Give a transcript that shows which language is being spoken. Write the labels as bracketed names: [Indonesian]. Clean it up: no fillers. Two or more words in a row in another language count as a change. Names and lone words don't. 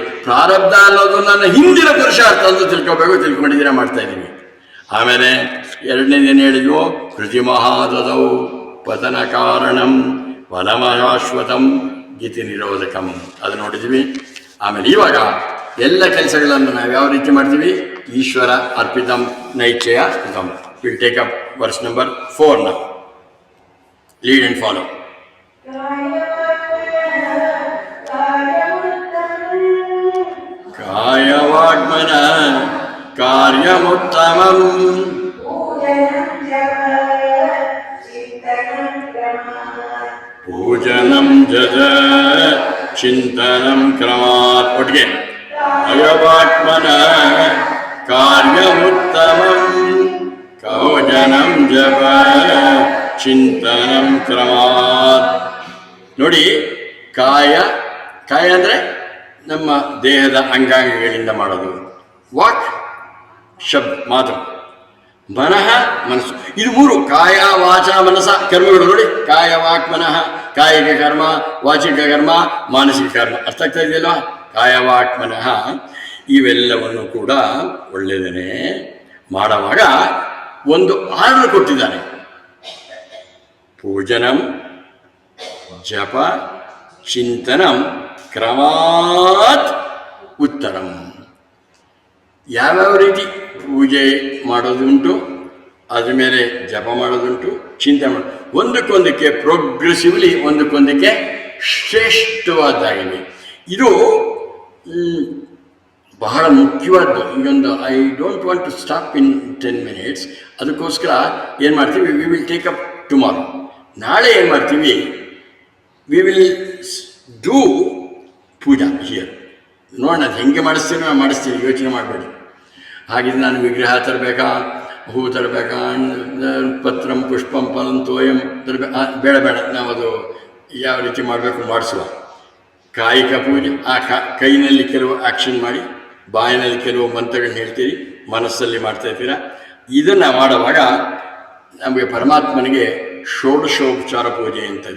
[Kannada] ಪ್ರಾರಬ್ಧ ಅನ್ನೋದು ನನ್ನ ಹಿಂದಿನ ಪುರುಷಾರ್ಥ ಅಂತ ತಿಳ್ಕೊಂಡಿದ್ದೀರಾ, ಮಾಡ್ತಾ ಇದ್ದೀನಿ. ಆಮೇಲೆ ಎರಡನೇದೇನು ಹೇಳಿದ್ವು? [Sanskrit] ಕೃತಿ ಮಹಾದೌ ಪತನ ಕಾರಣಂ ಫಲಮಶಾಶ್ವತಂ ಗೀತಿ ನಿರೋಧಕಂ, [Kannada] ಅದು ನೋಡಿದ್ವಿ. ಆಮೇಲೆ ಇವಾಗ ಎಲ್ಲ ಕೆಲಸಗಳನ್ನು ನಾವು ಯಾವ ರೀತಿ ಮಾಡ್ತೀವಿ? [Sanskrit] ಈಶ್ವರ ಅರ್ಪಿತಂ ನೈಶ್ಚಯ ಕೃತಂ. [English] will take up verse number 4 now. Lead and follow. [Sanskrit] ಕಾಯವಾಗ್ಮನ ಕಾರ್ಯಮುತ್ತಮಂ ಪೂಜನಂ ಜಜ ಚಿಂತನಂ ಕ್ರಮಾತ್. ಒಟ್ಟಿಗೆ ಕಾಯವಾಗ್ಮನ ಕಾರ್ಯಮುತ್ತಮಂ ಕೌಜನಂ ಜಪ ಚಿಂತನಂ ಕ್ರಮಾತ್. [Kannada] ನೋಡಿ, ಕಾಯ ಅಂದರೆ ನಮ್ಮ ದೇಹದ ಅಂಗಾಂಗಗಳಿಂದ ಮಾಡೋದು. ವಾಕ್ ಶಬ್ದ ಮಾತು, ಮನಃ ಮನಸ್ಸು, ಇದು ಮೂರು ಕಾಯ ವಾಚ ಮನಸ ಕರ್ಮಗಳು ನೋಡಿ. ಕಾಯ ವಾಕ್ ಮನಃ, ಕಾಯಿಕ ಕರ್ಮ, ವಾಚಿಕ ಕರ್ಮ, ಮಾನಸಿಕ ಕರ್ಮ. ಅರ್ಥ ಆಗ್ತಾ ಇದೆಯಲ್ವಾ? ಕಾಯ ವಾಕ್ ಮನಃ ಇವೆಲ್ಲವನ್ನು ಕೂಡ ಒಳ್ಳೆಯದನ್ನೇ ಮಾಡುವಾಗ ಒಂದು ಆರ್ಡರ್ ಕೊಟ್ಟಿದ್ದಾನೆ. [Sanskrit] ಪೂಜನಂ ಜಪ ಚಿಂತನಂ ಕ್ರಮಾತ್ ಉತ್ತರಂ. [Kannada] ಯಾವ್ಯಾವ ರೀತಿ ಪೂಜೆ ಮಾಡೋದುಂಟು, ಅದ್ರ ಮೇಲೆ ಜಪ ಮಾಡೋದುಂಟು, ಚಿಂತನೆ ಮಾಡೋದು, ಒಂದಕ್ಕೊಂದಕ್ಕೆ ಪ್ರೋಗ್ರೆಸಿವ್ಲಿ ಒಂದಕ್ಕೊಂದಕ್ಕೆ ಶ್ರೇಷ್ಠವಾದ್ದಾಗಿವೆ. ಇದು ಬಹಳ ಮುಖ್ಯವಾದ್ದು. [English] ಈಗೊಂದು I don't want to stop in 10 minutes. [Kannada] ಅದಕ್ಕೋಸ್ಕರ ಏನು ಮಾಡ್ತೀವಿ, [English] we will take up tomorrow. [Kannada] ನಾಳೆ ಏನು ಮಾಡ್ತೀವಿ, [English] we will do pooja here. [Kannada] ನೋಡೋಣ ಅದು ಹೆಂಗೆ ಮಾಡಿಸ್ತೀನಿ, ಯೋಚನೆ ಮಾಡಬೇಡಿ. ಹಾಗಿದ್ರೆ ನಾನು ವಿಗ್ರಹ ತರಬೇಕಾ, ಹೂ ತರಬೇಕಾ, [Sanskrit] ಪತ್ರಂ ಪುಷ್ಪಂ ಫಲಂ ತೋಯಂ ತರಬೇಕಾ? [Kannada] ಬೇಡ, ನಾವು ಅದು ಯಾವ ರೀತಿ ಮಾಡಬೇಕು ಮಾಡಿಸುವ. ಕಾಯಿಕ ಪೂಜೆ, ಆ ಕೈನಲ್ಲಿ ಕೆಲವು ಆ್ಯಕ್ಷನ್ ಮಾಡಿ, ಬಾಯಿನಲ್ಲಿ ಕೆಲವು ಮಂತ್ರಗಳನ್ನ ಹೇಳ್ತೀರಿ, ಮನಸ್ಸಲ್ಲಿ ಮಾಡ್ತಾ ಇರ್ತೀರ. ಇದನ್ನು ಮಾಡುವಾಗ ನಮಗೆ ಪರಮಾತ್ಮನಿಗೆ ಷೋಡಶೋಪಚಾರ ಪೂಜೆ ಅಂತದೆ.